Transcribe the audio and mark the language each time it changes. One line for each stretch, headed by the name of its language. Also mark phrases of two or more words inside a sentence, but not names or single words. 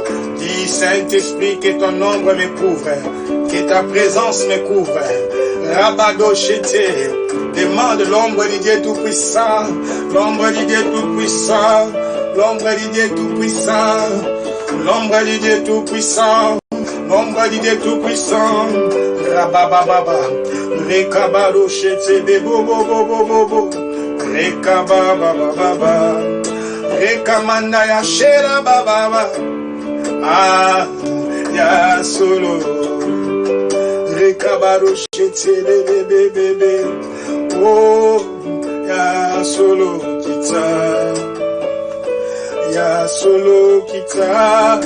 French: Dis, Saint-Esprit, que ton ombre me couvre, que ta présence me couvre. Rabado chete. Demande l'ombre du Dieu Tout-Puissant. L'ombre du Dieu Tout-Puissant. L'ombre du Dieu Tout-Puissant. L'ombre du Dieu Tout-Puissant. L'ombre du Dieu Tout-Puissant. Rabababa. Rekabado chete. Bebo bobo bobo bobo. Rekabababa. Rekamanda ya shera baba. Ah, ya solo. Rekabado chete bebe. Oh, ya solo kita. Ya solo kita.